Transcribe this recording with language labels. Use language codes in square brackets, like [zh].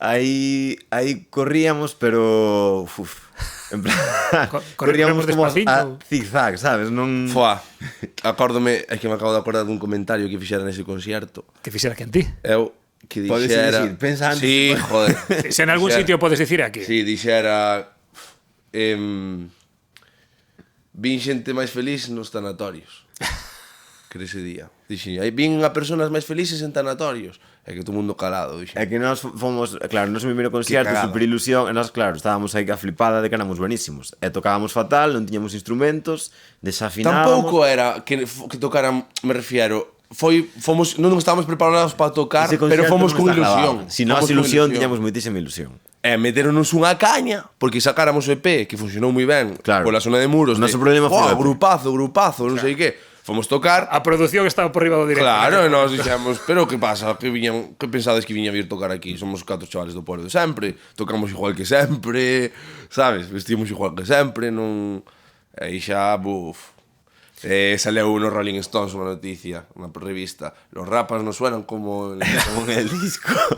[gl] Aí corríamos, pero en plan, corríamos como a zigzag, sabes? Non... Acórdome, é que me acabo de acordar dun comentario que fixera nese concierto. Que fixera que en ti? Eu, que dixera... Podes dicir, pensa antes. Sí, joder. Se en algún sitio podes dicir aquí. Sí, dixera... Vin xente máis feliz nos tanatorios. Que ese día. Dixen, vin a personas máis felices en tanatorios. É que todo mundo calado, dixen. É que nós fomos, claro, nos primeiro concierto, super ilusión, e nós, claro, estábamos aí a flipada de que éramos buenísimos. E tocábamos fatal, non tiñamos instrumentos, desafinábamos. Tampouco era que tocaran, me refiero, non estábamos preparados para tocar, pero fomos con ilusión. Si nós ilusión, tiñamos moitísima ilusión. E meteronos unha caña, porque sacáramos o EP, que funcionou moi ben, pola zona de Muros. O noso problema foi grupazo, non sei que. Fomos tocar. A produción estaba por riba do directo. Claro, e nós dixemos, pero que pasa? Que pensades que viña a vir tocar aquí? Somos 4 chavales do pueblo de sempre, tocamos igual que sempre, sabes? Vestimos igual que sempre, non... E xa, saleu no Rolling Stones unha noticia, unha revista. [es] Los Rapans non suenan como en el disco.